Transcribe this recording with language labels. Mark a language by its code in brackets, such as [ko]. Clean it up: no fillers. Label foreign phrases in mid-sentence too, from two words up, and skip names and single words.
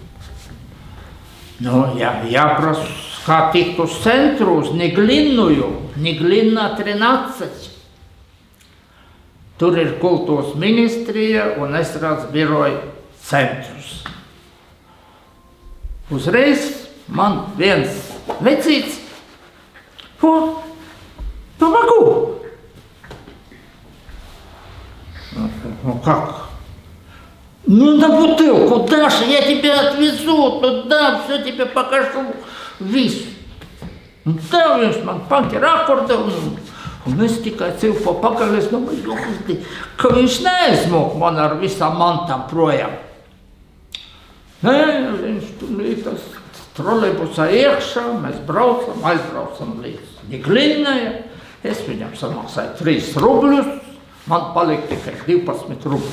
[lv] Nu, jāprasa, kā tikt uz centru, uz Niglinnuju, Niglina 13. Tur ir kultūras ministrija un estrādes biroja centrs. Uzreiz man viens vecīts, [ru] помогу. Ну как? Ну на бутылку, Даша, я тебя отвезу туда, все тебе покажу, [lv] visu. Un tā viņš man paņem akordeonu, un es tikai cilpu pakaļ, es domāju, ka viņš neaizmok man ar visām mantām projām. Nē, viņš tur bija tas trolejbusā iekšā, mēs aizbraucam līdz Niglinai, es viņam samaksāju 3 rubļus, man palika tikai 12 rubļus.